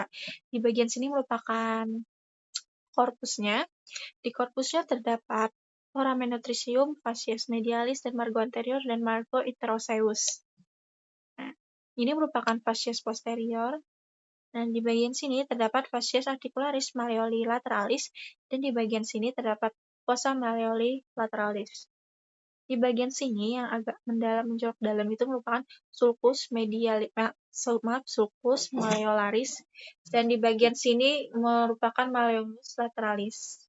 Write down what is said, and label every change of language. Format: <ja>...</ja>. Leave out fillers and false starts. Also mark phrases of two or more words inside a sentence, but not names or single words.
<id>Di bagian sini merupakan korpusnya. Di korpusnya terdapat</id> <la>foramen nutritium, fascies medialis,</la> <id>dan</id> <la>margo anterior,</la> <id>dan</id> <la>margo interoseus.</la> <id>Nah, ini merupakan</id> <la>fascies posterior.</la> <id>Dan di bagian sini terdapat</id> <la>fascies articularis malleoli lateralis,</la> <id>dan di bagian sini terdapat</id> <la>fossa malleoli lateralis.</la> <id>Di bagian sini yang agak menjorok dalam itu merupakan</id> <la>sulcus malleolaris,</la> <id>dan di bagian sini merupakan</id> <la>malleolus lateralis.</la>